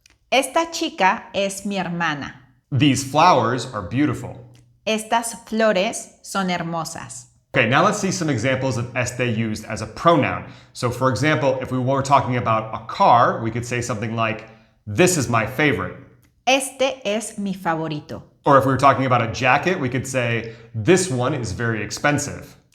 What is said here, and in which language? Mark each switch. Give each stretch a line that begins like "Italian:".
Spanish: Esta chica es mi hermana.
English: These flowers are beautiful.
Spanish: Estas flores son hermosas.
English: Okay, now let's see some examples of este used as a pronoun. So for example, if we were talking about a car, we could say something like, this is my favorite.
Spanish: Este es mi favorito.
English: Or if we were talking about a jacket, we could say, this one is very expensive.